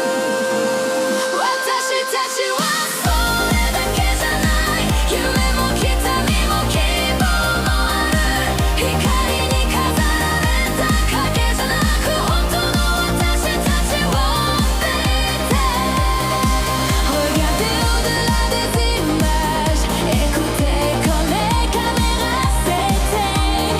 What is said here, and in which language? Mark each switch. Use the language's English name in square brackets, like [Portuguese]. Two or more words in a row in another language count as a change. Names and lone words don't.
[Japanese] 私たちはそれだけじゃない、夢も痛みも希望もある。光に飾られた影じゃなく、本当の私たちを追っていて。 [French] Regardez au-delà des images, écoutez quand les caméras s'éteignent.